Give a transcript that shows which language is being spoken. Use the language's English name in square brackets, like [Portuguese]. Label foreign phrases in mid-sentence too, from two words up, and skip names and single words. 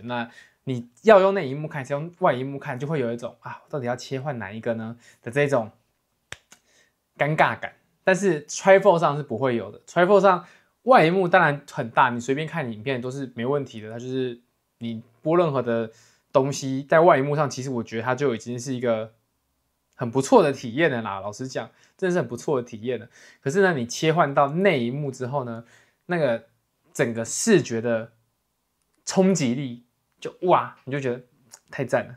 [Chinese] 那你要用內螢幕看，還是用外螢幕看，就會有一種啊，我到底要切換哪一個呢的這種尷尬感。但是 Trifold 上是不會有的。Trifold 上外螢幕當然很大，你隨便看影片都是沒問題的。它就是你播任何的東西在外螢幕上，其實我覺得它就已經是一個很不錯的體驗了啦。老實講，真的是很不錯的體驗了。可是呢，你切換到內螢幕之後呢，那個整個視覺的衝擊力就哇，你就覺得太讚了。